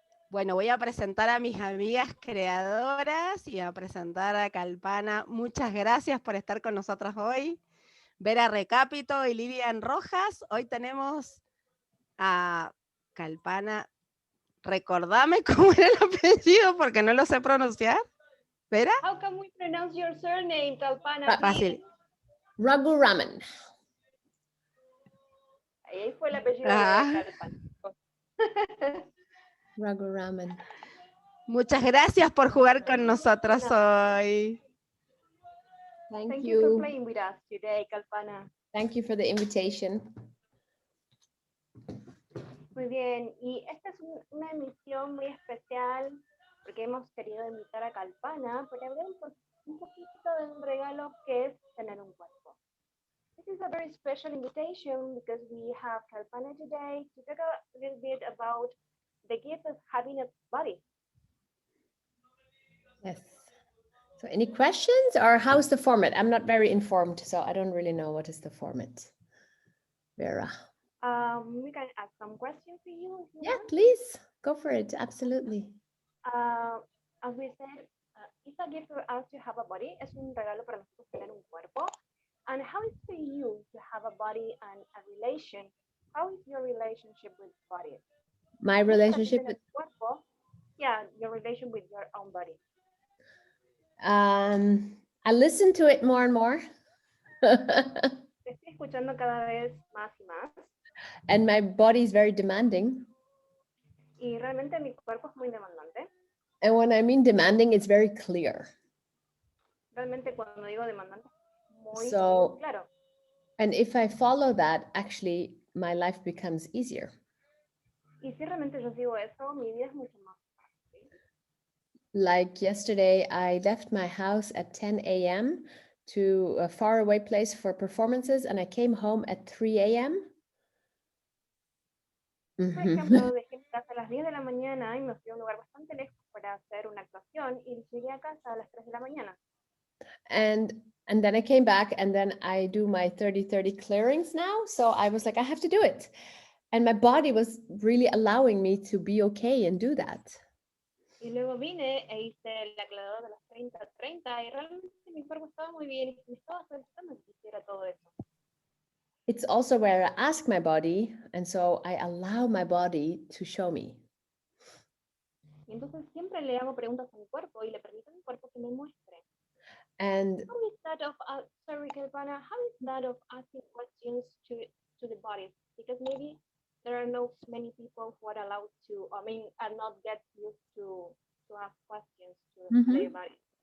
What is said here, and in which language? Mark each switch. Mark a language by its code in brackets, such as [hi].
[es] Bueno, voy a presentar a mis amigas creadoras y a presentar a Calpana. Muchas gracias por estar con nosotros hoy. Vera Recapito y Lilian Rojas. Hoy tenemos a Calpana. Recordame cómo era el apellido porque no lo sé pronunciar. ¿Vera? [en] How can we pronounce your surname, Kalpana, please? [es] Fácil. Raghuraman. Ahí fue el apellido de Kalpana. Raghuraman. Muchas gracias por jugar con nosotros hoy. [en] Thank you for playing with us today, Kalpana. Thank you for the invitation. [es] Muy bien, y esta es una emisión muy especial porque hemos querido invitar a Kalpana para hablar un poquito de un regalo que es tener un cuerpo. [en] This is a very special invitation because we have Kalpana today to talk a little bit about the gift of having a body. Yes. So any questions or how's the format? I'm not very informed, so I don't really know what is the format. Vera. We can ask some questions to you. If you Yeah, want. please go for it. Absolutely. As we said, it's a gift for us to have a body. [es] Es un regalo para nosotros tener un cuerpo. [en] And how is for you to have a body and a relation? How is your relationship with body? My relationship with cuerpo, yeah, your relation with your own body. I listen to it more and more. [es] Te estoy escuchando cada vez más y más. [en] And my body is very demanding. [es] Y realmente mi cuerpo es muy demandante. [en] And when I mean demanding, it's very clear. [es] Realmente cuando digo demandante, muy [en] So, [es] claro. [en] And if I follow that, actually, my life becomes easier. [es] Y si realmente yo sigo eso, mi vida es mucho más fácil. [en] Like yesterday, I left my house at 10 a.m. to a faraway place for performances, and I came home at 3 a.m. [es] Por ejemplo, dejé mi casa a las 10 de la mañana y me fui a un lugar bastante lejos para hacer una actuación y llegué a casa a las 3 de la mañana. [en] And then I came back, and then I do my 30-30 clearings now. So I was like, I have to do it. And my body was really allowing me to be okay and do that. [es] Y luego vine e hice el aclarador de las 30-30 y realmente mi cuerpo estaba muy bien y me estaba solicitando que hiciera todo eso. [en] It's also where I ask my body, and so I allow my body to show me. [es] Y entonces siempre le hago preguntas a mi cuerpo y le permito a mi cuerpo que me muestre. [en] And how is that of sorry, Kalpana, how is that of asking questions to the body? Because maybe there are not many people who are allowed to, are not get used to ask questions to their body.